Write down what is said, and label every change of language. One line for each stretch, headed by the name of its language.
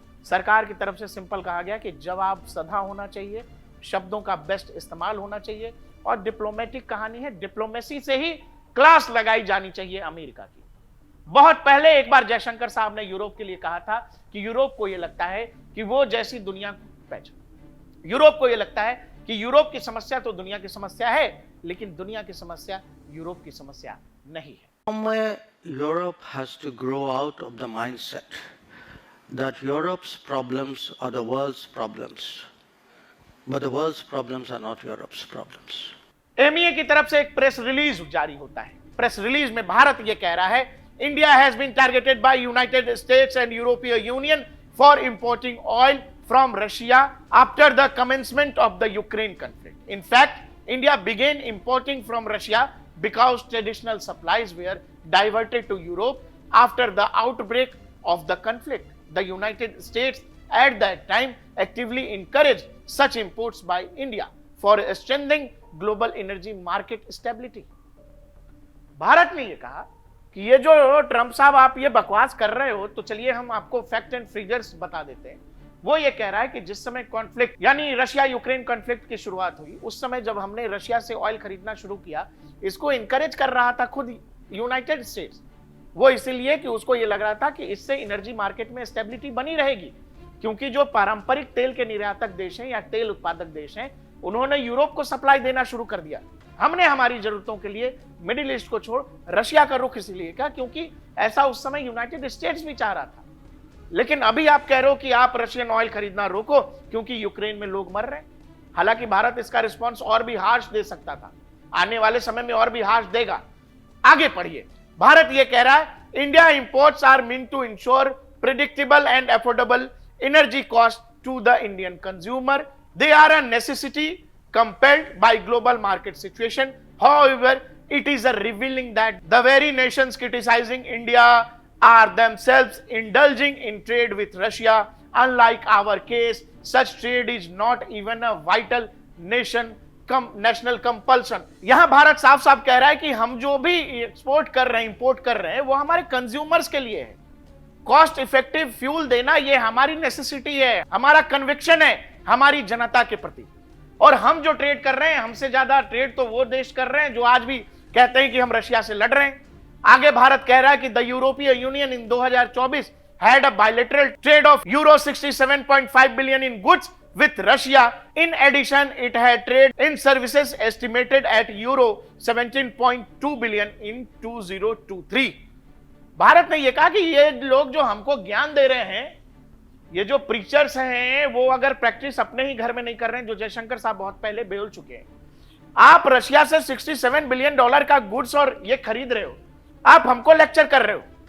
Hindi: सरकार की तरफ से सिंपल कहा गया कि जवाब सधा होना चाहिए, शब्दों का बेस्ट इस्तेमाल होना चाहिए और डिप्लोमेटिक कहानी है, डिप्लोमेसी से ही क्लास लगाई जानी चाहिए अमेरिका की। बहुत पहले एक बार जयशंकर साहब ने यूरोप के लिए कहा था कि यूरोप को यह लगता है कि वो जैसी दुनिया यूरोप को यह लगता है कि यूरोप की समस्या तो दुनिया की समस्या है, लेकिन दुनिया की समस्या यूरोप की समस्या नहीं है।
English: Somewhere Europe has to grow out of the mindset that Europe's problems are the world's problems, but the world's problems are not Europe's problems.
Hindi: MEA की तरफ से एक प्रेस रिलीज जारी होता है। प्रेस रिलीज में भारत यह कह रहा है,
English: India has been targeted by United States and European Union for importing oil from Russia after the commencement of the Ukraine conflict. In fact, India began importing from Russia because traditional supplies were diverted to Europe after the outbreak of the conflict. The United States at that time actively encouraged such imports by India for strengthening global energy market stability.
Hindi: Bharat ने यह कहा कि ये जो Trump साहब आप ये बकवास कर रहे हो, तो चलिए हम आपको फैक्ट एंड फिगर्स बता देते हैं। वो ये कह रहा है कि जिस समय कॉन्फ्लिक्ट यानी रशिया यूक्रेन कॉन्फ्लिक्ट की शुरुआत हुई, उस समय जब हमने रशिया से ऑयल खरीदना शुरू किया, इसको इनकरेज कर रहा था खुद यूनाइटेड स्टेट्स। वो इसीलिए कि उसको ये लग रहा था कि इससे एनर्जी मार्केट में स्टेबिलिटी बनी रहेगी, क्योंकि जो पारंपरिक तेल के निर्यातक देश हैं या तेल उत्पादक देश हैं, उन्होंने यूरोप को सप्लाई देना शुरू कर दिया। हमने हमारी जरूरतों के लिए मिडिल ईस्ट को छोड़ रशिया का रुख इसलिए किया क्योंकि ऐसा उस समय यूनाइटेड स्टेट्स भी चाह रहा था। लेकिन अभी आप कह रहे हो कि आप रशियन ऑयल खरीदना रोको क्योंकि यूक्रेन में लोग मर रहे हैं। हालांकि भारत इसका रिस्पॉन्स और भी हार्श दे सकता था, आने वाले समय में और भी हार्श देगा। आगे पढ़िए, भारत यह कह रहा है,
English: India imports are mean to ensure predictable and affordable energy cost to the Indian consumer. They are a necessity compelled by global market situation. However, it is a revealing that the very nations criticizing India are themselves indulging in trade with Russia. Unlike our case, such trade is not even a vital nation national compulsion.
Hindi: यहां भारत साफ साफ कह रहा है कि हम जो भी एक्सपोर्ट कर रहे हैं, इंपोर्ट कर रहे हैं, वो हमारे कंज्यूमर्स के लिए है। कॉस्ट इफेक्टिव फ्यूल देना ये हमारी नेसेसिटी है, हमारा कन्विक्शन है हमारी जनता के प्रति। और हम जो ट्रेड कर रहे हैं, हमसे ज्यादा ट्रेड तो वो देश कर रहे हैं जो आज भी कहते हैं कि हम रशिया से लड़ रहे हैं। आगे भारत कह रहा है कि
English: The European Union in 2024 had a bilateral trade of euro 67.5 billion in goods with Russia. In addition, it had trade in services estimated at euro 17.2 billion in 2023.
Hindi: Bharat ने यह कहा कि ये लोग जो हमको ज्ञान दे रहे हैं, ये जो प्रीचर्स हैं, वो अगर प्रैक्टिस अपने ही घर में नहीं कर रहे हैं, जो जयशंकर साहब बहुत पहले बोल चुके हैं। आप रशिया से $67 बिलियन का गुड्स और ये खरीद रहे हो, आप हमको लेक्चर कर रहे हो।